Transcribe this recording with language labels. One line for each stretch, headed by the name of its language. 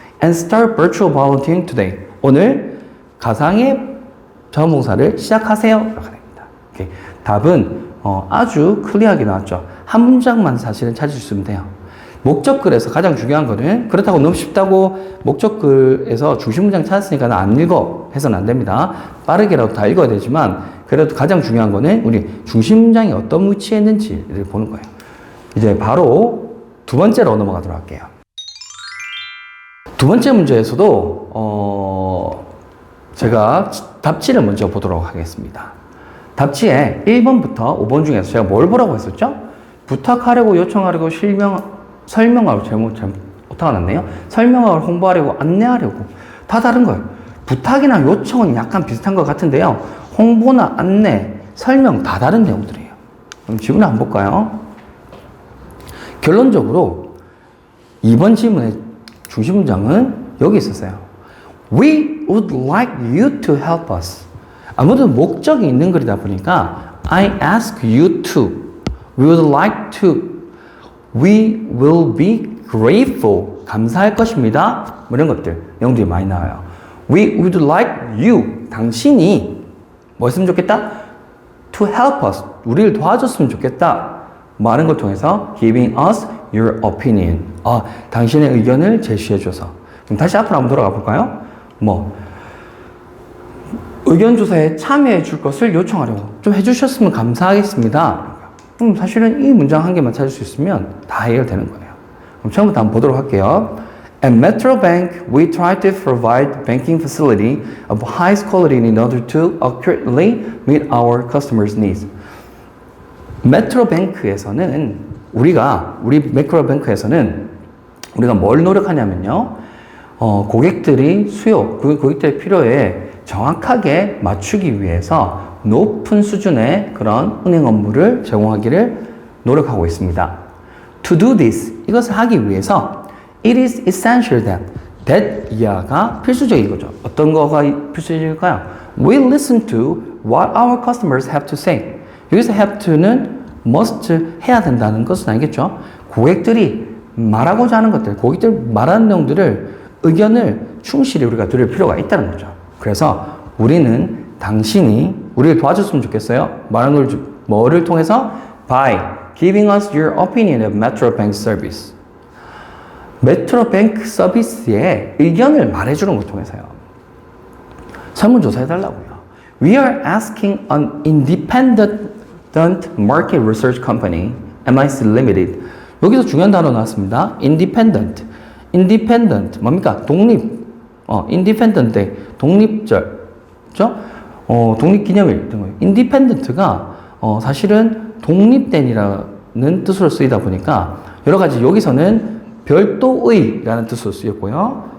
English: And start virtual volunteering today.
Korean: 오늘 가상의 자원봉사를 시작하세요. 라고 됩니다. 오케이. 답은 아주 클리어하게 나왔죠. 한 문장만 사실은 찾을 수 있으면 돼요. 목적글에서 가장 중요한 거는 그렇다고 너무 쉽다고 목적글에서 중심 문장 찾았으니까 나 안 읽어 해서는 안 됩니다. 빠르게라도 다 읽어야 되지만 그래도 가장 중요한 거는 우리 중심 문장이 어떤 위치에 있는지를 보는 거예요. 이제 바로 두 번째로 넘어가도록 할게요. 두 번째 문제에서도 제가 답지를 먼저 보도록 하겠습니다. 답지에 1번부터 5번 중에서 제가 뭘 보라고 했었죠? 부탁하려고, 요청하려고, 설명하려고, 잘못 오타가 났네요. 설명하려고, 홍보하려고, 안내하려고. 다 다른 거예요. 부탁이나 요청은 약간 비슷한 것 같은데요. 홍보나 안내, 설명 다 다른 내용들이에요. 그럼 지문을 한번 볼까요? 결론적으로 2번 지문의 중심 문장은 여기 있었어요.
English: We would like you to help us.
Korean: 아무래도 목적이 있는 글이다 보니까
English: I ask you to. We would like to. We will be grateful.
Korean: 감사할 것입니다. 뭐 이런 것들, 내용들이 많이 나와요.
English: We would like you.
Korean: 당신이 뭐 했으면 좋겠다?
English: To help us.
Korean: 우리를 도와줬으면 좋겠다. 뭐 하는 걸 통해서
English: giving us your opinion.
Korean: 당신의 의견을 제시해줘서. 그럼 다시 앞으로 한번 돌아가 볼까요? 의견 조사에 참여해 줄 것을 요청하려고 좀 해주셨으면 감사하겠습니다. 그럼 사실은 이 문장 한 개만 찾을 수 있으면 다 해결되는 거예요. 그럼 처음부터 한번 보도록 할게요.
English: At Metro Bank, we try to provide banking facility of highest quality in order to accurately meet our customers' needs.
Korean: 메트로뱅크에서는 우리 메트로뱅크에서는 우리가 뭘 노력하냐면요. 고객들이 고객들의 필요에 정확하게 맞추기 위해서 높은 수준의 그런 은행 업무를 제공하기를 노력하고 있습니다.
English: To do this,
Korean: 이것을 하기 위해서
English: it is essential that
Korean: 이하가 필수적인 거죠. 어떤 거가 필수적일까요?
English: We listen to what our customers have to say.
Korean: 여기서 have to는 must 해야 된다는 것은 아니겠죠. 고객들이 말하고자 하는 것들, 고객들 말하는 내용들을 의견을 충실히 우리가 들을 필요가 있다는 거죠. 그래서 우리는 당신이 우리를 도와줬으면 좋겠어요. 말하는 뭐를 통해서?
English: By giving us your opinion of Metro Bank service.
Korean: 메트로뱅크 서비스의 의견을 말해주는 걸 통해서요. 설문조사해달라고요.
English: We are asking an independent market research company, MIC Limited.
Korean: 여기서 중요한 단어 나왔습니다. Independent. Independent. 뭡니까? 독립. Independent. 독립절. 그죠? 독립기념일 등. Independent가 사실은 독립된이라는 뜻으로 쓰이다 보니까 여러 가지 여기서는 별도의라는 뜻으로 쓰였고요.